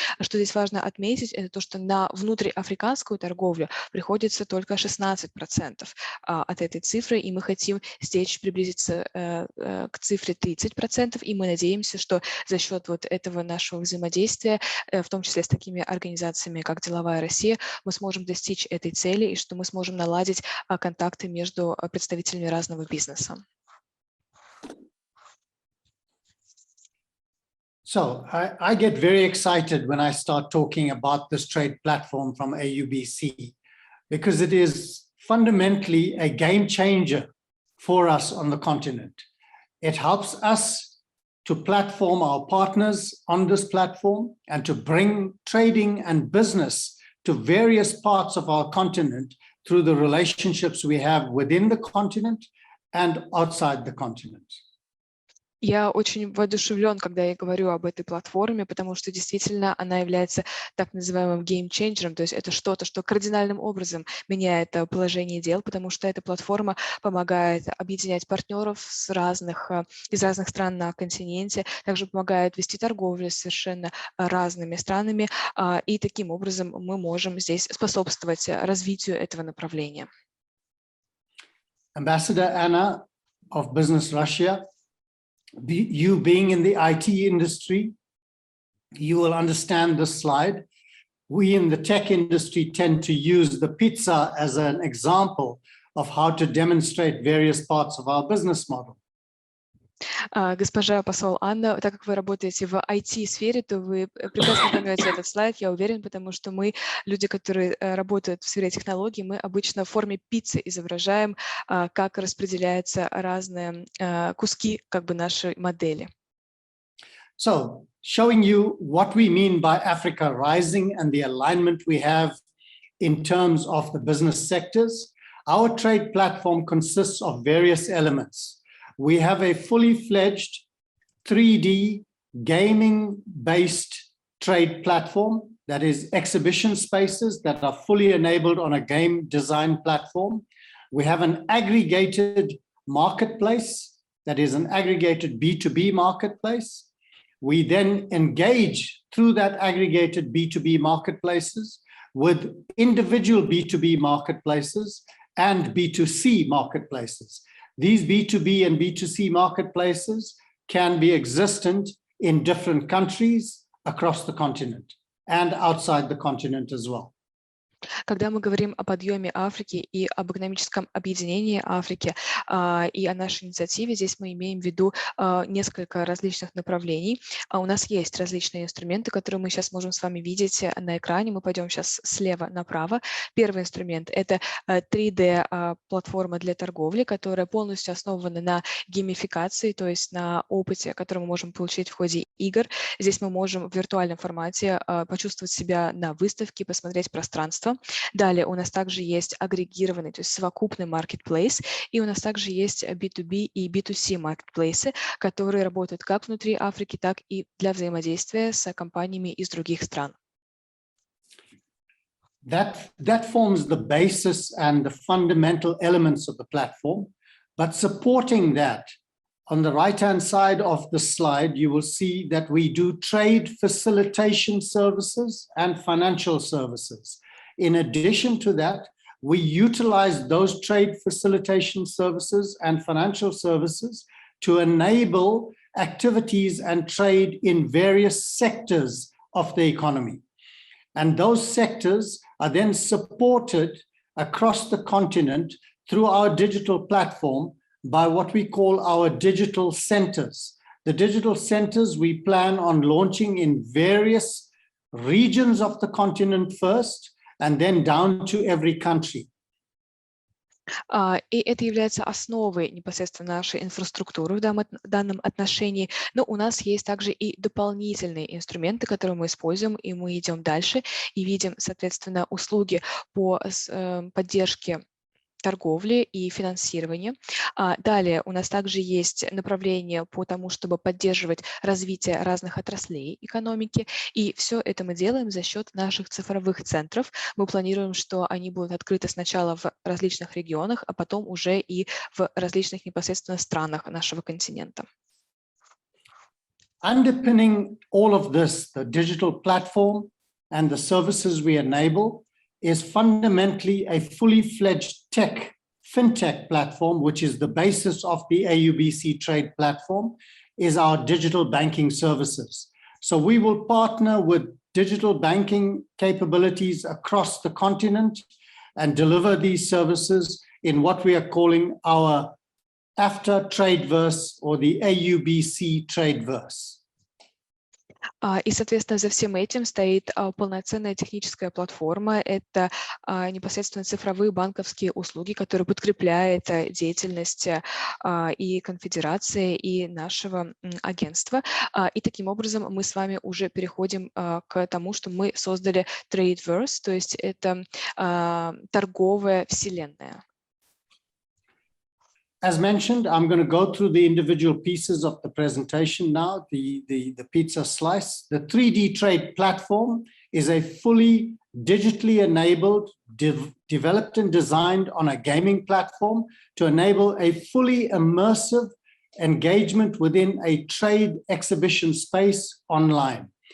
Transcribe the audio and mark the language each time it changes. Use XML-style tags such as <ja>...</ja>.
<ru>Что здесь важно отметить, это то, что на внутриафриканскую торговлю приходится только 16% от этой цифры, и мы хотим здесь приблизиться к цифре 30%, и мы надеемся, что за счет вот этого нашего взаимодействия, в том числе с такими организациями, организациями, как «Деловая Россия», мы сможем достичь этой цели и что мы сможем наладить контакты между представителями разного бизнеса.</ru> <en>So I get very excited when I start talking about this trade platform from AUBC because it is fundamentally a game changer for us on the continent. It helps us to platform our partners on this platform and to bring trading and business to various parts of our continent through the relationships we have within the continent and outside the continent.</en> <ru>Я очень воодушевлен, когда я говорю об этой платформе, потому что действительно она является так называемым гейм-ченджером, то есть это что-то, что кардинальным образом меняет положение дел, потому что эта платформа помогает объединять партнеров из разных стран на континенте, также помогает вести торговлю с совершенно разными странами, и таким образом мы можем здесь способствовать развитию этого направления.</ru> <en>Ambassador Anna of Business Russia, you being in the IT industry, you will understand this slide. We in the tech industry tend to use the pizza as an example of how to demonstrate various parts of our business model.</en> <ru>Госпожа посол Анна, так как вы работаете в IT-сфере, то вы прекрасно поймете этот слайд, я уверен, потому что мы, люди, которые работают в сфере технологий, мы обычно в форме пиццы изображаем, как распределяются разные куски нашей модели.</ru> <en>So, showing you what we mean by Africa Rising and the alignment we have in terms of the business sectors, our trade platform consists of various elements. We have a fully fledged 3D gaming-based trade platform that is exhibition spaces that are fully enabled on a game design platform. We have an aggregated marketplace that is an aggregated B2B marketplace. We then engage through that aggregated B2B marketplaces with individual B2B marketplaces and B2C marketplaces. These B2B and B2C marketplaces can be existent in different countries across the continent and outside the continent as well.</en> <ru>Когда мы говорим о подъеме Африки и об экономическом объединении Африки и о нашей инициативе, здесь мы имеем в виду несколько различных направлений. У нас есть различные инструменты, которые мы сейчас можем с вами видеть на экране. Мы пойдем сейчас слева направо. Первый инструмент – это 3D-платформа для торговли, которая полностью основана на геймификации, то есть на опыте, который мы можем получить в ходе игр. Здесь мы можем в виртуальном формате почувствовать себя на выставке, посмотреть пространство. Далее у нас также есть агрегированный, то есть совокупный marketplace, и у нас также есть B2B и B2C marketplace, которые работают как внутри Африки, так и для взаимодействия с компаниями из других стран.</ru> <en>That forms the basis and the fundamental elements of the platform, but supporting that, on the right-hand side of the slide, you will see that we do trade facilitation services and financial services. In addition to that, we utilize those trade facilitation services and financial services to enable activities and trade in various sectors of the economy. And those sectors are then supported across the continent through our digital platform by what we call our digital centers. The digital centers we plan on launching in various regions of the continent first, and then down to every country.</en> <ru>И это является основой непосредственно нашей инфраструктуры в данном отношении. Но у нас есть также и дополнительные инструменты, которые мы используем, и мы идем дальше и видим, соответственно, услуги по поддержке торговли и финансирования. Далее у нас также есть направление по тому, чтобы поддерживать развитие разных отраслей экономики, и все это мы делаем за счет наших цифровых центров. Мы планируем, что они будут открыты сначала в различных регионах, а потом уже и в различных непосредственно странах нашего континента.</ru> <en>Underpinning all of this, the digital platform and the services we enable, is fundamentally a fully fledged fintech platform, which is the basis of the AUBC trade platform, is our digital banking services. So we will partner with digital banking capabilities across the continent and deliver these services in what we are calling our AFTA Tradeverse or the AUBC Tradeverse.</en> <ru>И, соответственно, за всем этим стоит полноценная техническая платформа. Это непосредственно цифровые банковские услуги, которые подкрепляют деятельность и конфедерации, и нашего агентства. И таким образом мы с вами уже переходим к тому, что мы создали Tradeverse, то есть это торговая вселенная.</ru> <en>As mentioned, I'm going to go through the individual pieces of the presentation now, the pizza slice. The 3D Trade platform is a fully digitally enabled, developed and designed on a gaming platform to enable a fully immersive engagement within a trade exhibition space online.</en>